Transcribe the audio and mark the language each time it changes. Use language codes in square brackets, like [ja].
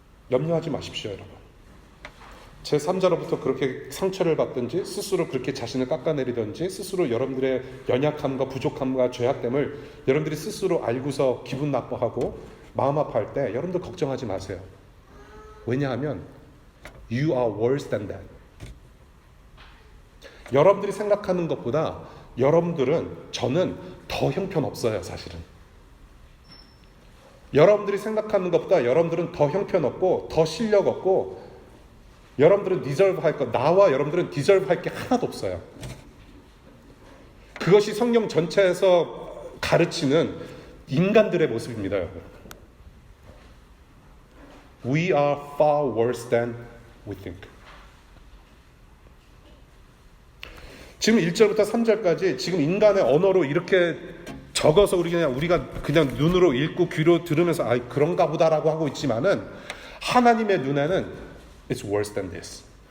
[ko] 염려하지 마십시오, 여러분. 제3자로부터 그렇게 상처를 받든지 스스로 그렇게 자신을 깎아내리든지 스스로 여러분들의 연약함과 부족함과 죄악됨을 여러분들이 스스로 알고서 기분 나빠하고 마음 아파할 때 여러분들 걱정하지 마세요. 왜냐하면 [en] You are worse than that. [ko] 여러분들이 생각하는 것보다 저는 더 형편없어요, 사실은. 여러분들이 생각하는 것보다 여러분들은 더 형편없고 더 실력 없고 여러분들은 디저브 할 것, 나와 여러분들은 디저브 할 게 하나도 없어요. 그것이 성경 전체에서 가르치는 인간들의 모습입니다, 여러분. [en] We are far worse than we think. [ko] 지금 1절부터 3절까지 지금 인간의 언어로 이렇게 적어서 우리가 그냥 눈으로 읽고 귀로 들으면서 그런가 보다라고 하고 있지만은 하나님의 눈에는 [en] it's worse than this.